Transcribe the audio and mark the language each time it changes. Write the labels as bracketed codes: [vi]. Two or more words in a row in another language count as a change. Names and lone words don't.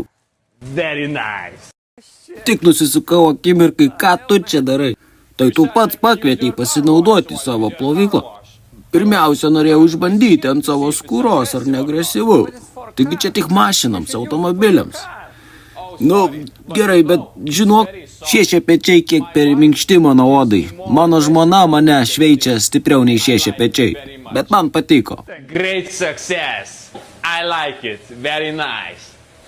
[en] Very nice. [lt] Tik nusisukau akimirkai, ką tu čia darai. Tai tu pats pakvietei pasinaudoti savo plovyklą. Pirmiausia, norėjau išbandyti ant savo skūros, ar neagresyvu. Taigi čia tik mašinams, automobiliams. Gerai, bet žinok, šie šepečiai kiek per minkšti mano odai. Mano žmona mane šveičia stipriau nei šie šepečiai. Bet man patiko. [en] Great success. I like it. Very nice.